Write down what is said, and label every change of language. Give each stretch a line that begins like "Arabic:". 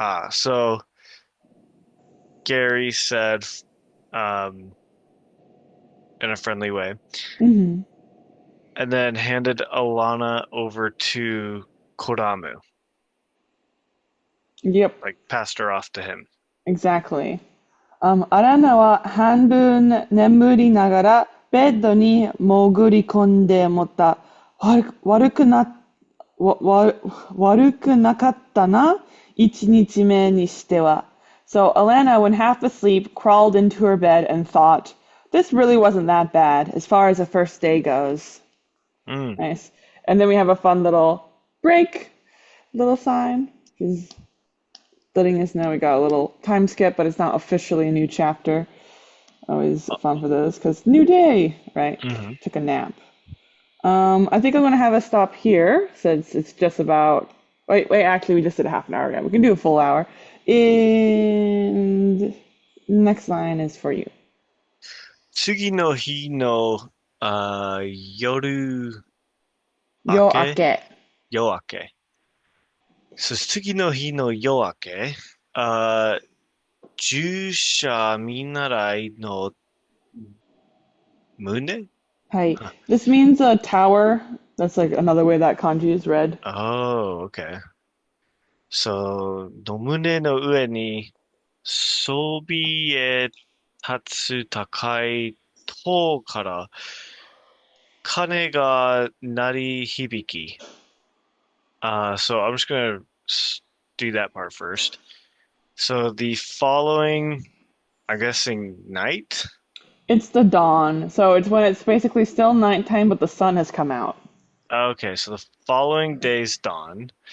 English: So Gary said, um, in a friendly way, Hmm. and then handed Alana over to Kodamu, Yep, like passed her off to him. exactly.
Japanese: アランナは半分眠りながらベッドに潜り込んで思った。悪くな、悪くなかったな、一日目にしては。
English: So Alanna, when half asleep, crawled into her bed and thought, this really wasn't that bad as far as the first day goes. Mm. Nice. And then we have a fun little break little sign. Is letting us know we got a little time skip, but it's not officially a new chapter. Always fun for those because new day, right? Mm-hmm. Took a nap. I think I'm gonna have a stop here since it's just about. Wait. Actually, we just did a half an hour ago. We can do a full hour. And next line is for you.
Japanese: 次の日の、夜明 Yo け ake. 夜明け。次の日の夜明け、あ従者見習いの胸
English: Hi. This means a tower. That's like another way that kanji is read. Oh, okay.
Japanese: So, の胸の上にそびえ立つ高い塔から鐘が鳴り響き。
English: So I'm just gonna do that part first. So the following, I'm guessing night? It's the dawn. So it's when it's basically still nighttime, but the sun has come out. Okay, so the following day's dawn.